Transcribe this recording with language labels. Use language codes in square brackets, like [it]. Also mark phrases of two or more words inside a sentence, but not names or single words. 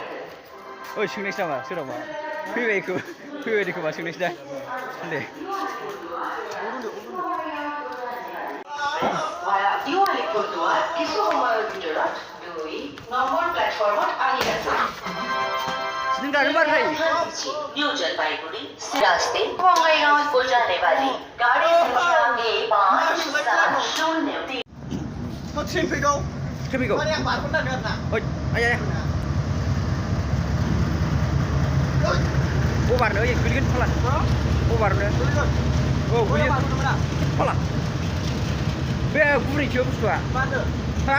[brx] ओइ सोंनायसै नामा सोरांबा फैबाय खोमा सोंनायसै दा सालथे नों गानो बारखाय [hi] न्यू जलपाईगुड़ी से रास्ते बंगाईगांव को जाने वाली गाड़ी संख्या A5703 [brx] ट्रेन फैगौ माने आं बारखौनो नांदों आरो ना ओइ आया बारनो ओइ गोलैगोन फाला बारनो औ गोलैयो फाला बे गुरैसो बुस्थुआ बारनो हा